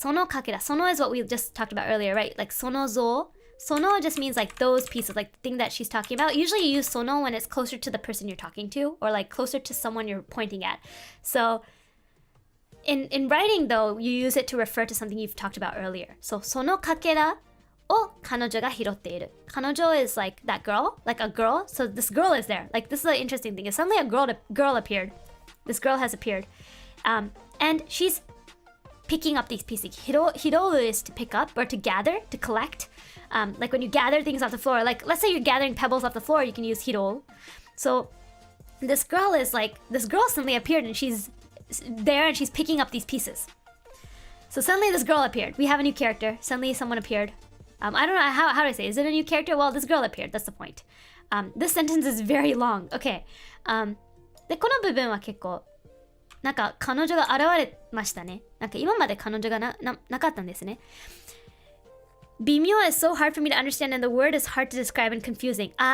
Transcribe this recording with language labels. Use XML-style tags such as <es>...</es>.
<ja>そのかけら、</ja> <en>その is what we just talked about earlier, right? Like</en> <ja>その像。</ja> <en>Sono just means like those pieces, like the thing that she's talking about. Usually you use sono when it's closer to the person you're talking to, or like closer to someone you're pointing at. So in writing though, you use it to refer to something you've talked about earlier.</en> <ja>So そのかけらを彼女が拾っている。</ja> <en>彼女 is like that girl, like a girl. So this girl is there. Like this is an interesting thing. Is suddenly a girl appeared. This girl has appeared, and she's picking up these pieces. Hiroru is to pick up or to gather, to collect. Like when you gather things off the floor, like let's say you're gathering pebbles off the floor, you can use hiro. So this girl suddenly appeared and she's there and she's picking up these pieces. So suddenly this girl appeared. We have a new character. Suddenly someone appeared. I don't know how do I say? Is it a new character? Well, this girl appeared. That's the point. This sentence is very long. Okay.</en> <ja>でこの部分は結構なんか彼女が現れましたね。なんか今まで彼女がなかったんですね。</ja> <en>微妙 is so hard for me to understand and the word is hard to describe and confusing.</en>